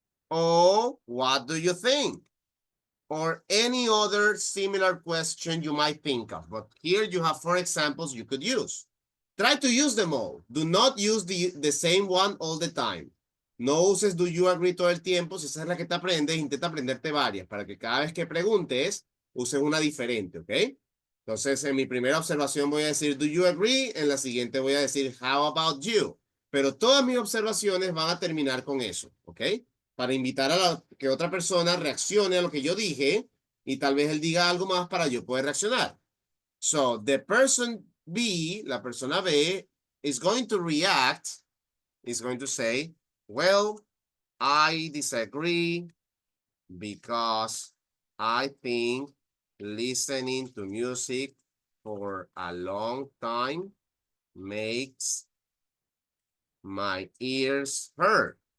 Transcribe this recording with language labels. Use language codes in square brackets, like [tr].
[en] Or what do you think? Or any other similar question you might think of. But here you have 4 examples you could use. Try to use them all. Do not use the same one all the time. [es] No uses [en] do you agree [es] todo el tiempo. Si esa es la que te aprendes, intenta aprenderte varias para que cada vez que preguntes, uses una diferente, ¿ok? Entonces, en mi primera observación voy a decir [en] do you agree, [es] en la siguiente voy a decir [en] how about you. [es] Pero todas mis observaciones van a terminar con eso, ¿ok? Para invitar a que otra persona reaccione a lo que yo dije y tal vez él diga algo más para yo poder reaccionar. [en] So, the person B, [es] la persona B, [en] is going to react, is going to say, well, I disagree because I think listening to music for a long time makes my ears hurt.